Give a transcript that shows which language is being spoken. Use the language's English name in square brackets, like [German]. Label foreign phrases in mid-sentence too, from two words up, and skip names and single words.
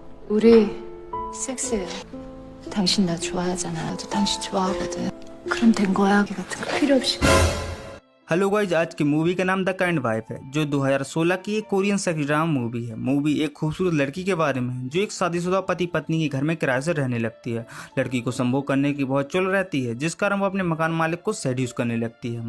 [Korean] 우리 섹스해요. 당신 나 좋아하잖아. 나도 당신 좋아하거든. 그럼 된 거야. 이 같은 거 필요 없이. [Hindi] हेलो गाइज, आज की मूवी का नाम द काइंड वाइफ है, जो 2016 की एक [English] Korean sex drama movie [Hindi] है। मूवी एक खूबसूरत लड़की के बारे में है जो एक शादीशुदा पति पत्नी के घर में किराए से रहने लगती है। लड़की को संभोग करने की बहुत चुल रहती है, जिस कारण वो अपने मकान मालिक को सेड्यूस करने लगती है।